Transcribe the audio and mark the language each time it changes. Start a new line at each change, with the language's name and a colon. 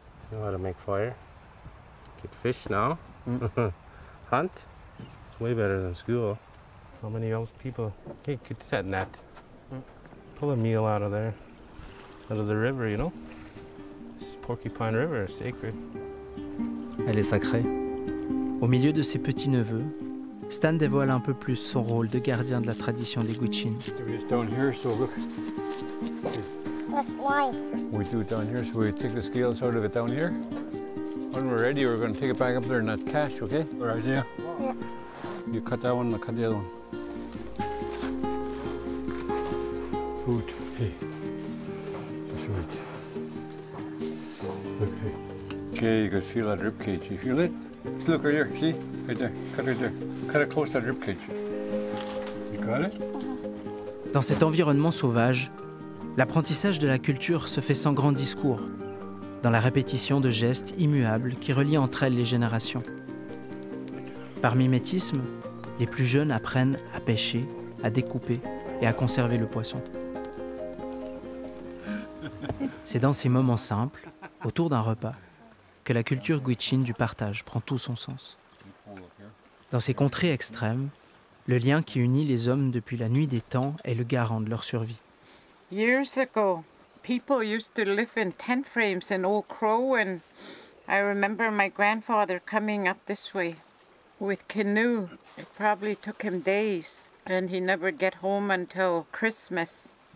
English: You know how to make fire, get fish now, hunt. It's way better than school. How many else people could set net, pull a meal out of there, out of the river, you know? This Porcupine River is sacred.
French: Elle est sacrée. Au milieu de ses petits-neveux, Stan dévoile un peu plus son rôle de gardien de la tradition des Gwich'in.
English: That's line. We do it down here, so we take the scales out of it down here. When we're ready, we're going to take it back up there and not catch, okay? All right, yeah? Yeah. You cut that one, I'll cut the other one. Food. Hey. Just wait. Okay. Okay, you can feel that rib cage. You feel it? Just look right here, see? Right there. Cut right there. Cut it close to that rib cage. You got it?
French: Dans cet environnement sauvage, l'apprentissage de la culture se fait sans grand discours, dans la répétition de gestes immuables qui relient entre elles les générations. Par mimétisme, les plus jeunes apprennent à pêcher, à découper et à conserver le poisson. C'est dans ces moments simples, autour d'un repas, que la culture Gwich'in du partage prend tout son sens. Dans ces contrées extrêmes, le lien qui unit les hommes depuis la nuit des temps est le garant de leur survie.
English: Years ago, people used to live in tent frames in Old Crow, and I remember my grandfather coming up this way with canoe. It probably took him days, and he never get home until Christmas.